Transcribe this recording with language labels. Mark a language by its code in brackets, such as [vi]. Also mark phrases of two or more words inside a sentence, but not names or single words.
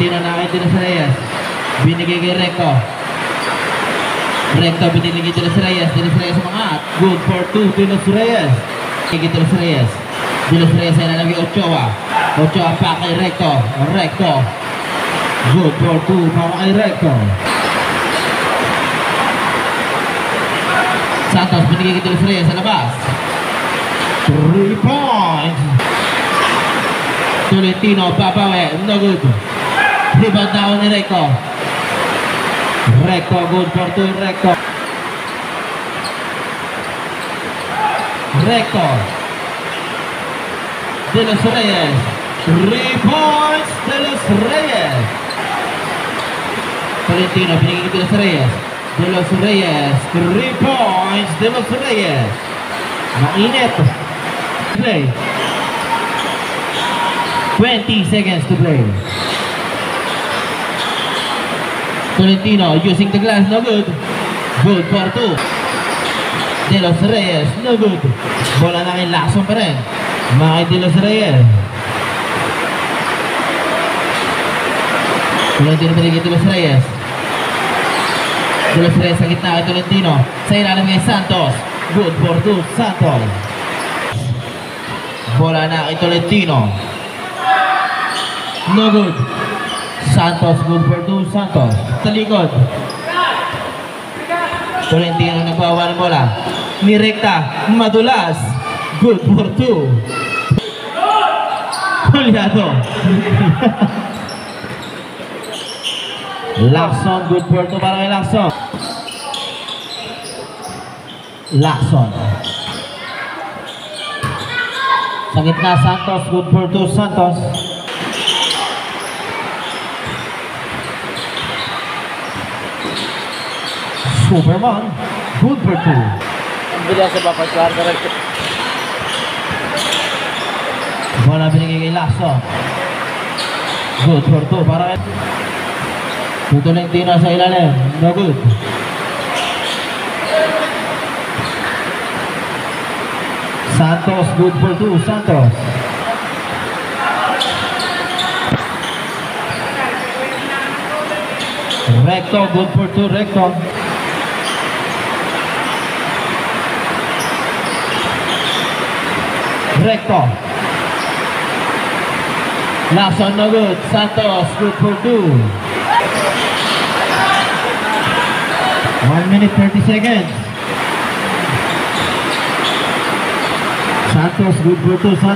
[tl] Tolentino na kay De Los Reyes. Binigay kay Recto. Recto binigay kay De Los Reyes. De Los Reyes umangat. [en] Good for 2. [tl] De Los Reyes. Kay De Los Reyes. De Los Reyes ay nalagay Ochoa. Ochoa pa kay Recto. Recto. [en] Good for 2 [tl] para kay Recto. Santos binigay kay De Los Reyes sa labas. [en] 3 points. [tl] Tolentino babawi. [en] No good. Rebound down [tl] ni Recto. Recto [en] good for 2. [tl] Recto. Recto. [en] De Los Reyes. 3 points. De Los Reyes. [tl] Tolentino binigay kay De Los Reyes. [en] De Los Reyes. 3 points. De Los Reyes. [tl] Mainit. [en] Play. 20 seconds to play. Tolentino using the glass, no good. Good for 2. De Los Reyes, no good. [tl] Bola na kay Lacson pa rin. Mga De Los Reyes. Tolentino pinigil De Los Reyes. De Los Reyes sa gitna kay Tolentino. Sa ilalim kay Santos. [en] Good for 2, [tl] Santos. Bola na kay Tolentino. [en] No good. Santos, good for 2, Santos. [tl] Sa likod. Tolentino nagbawa ng bola. Nirekta, madulas. [en] Good for 2. [tl] Kulyado. Lacson, [en] good for 2 [tl] para kay Lacson. Lacson. Sa gitna, Santos, [en] good for 2, Santos. Superman, good for 2. [tl] Ang bilis sa papagkar ka rin. Bola binigay kay Lacson. [en] Good for 2 [tl] para kay Tolentino sa ilalim. [en] No good. Santos, good for 2, Santos. Recto, good for 2, Recto. Recto. Lacson, no good. Santos, good for 2. 1 minute 30 seconds. Santos, good for 2.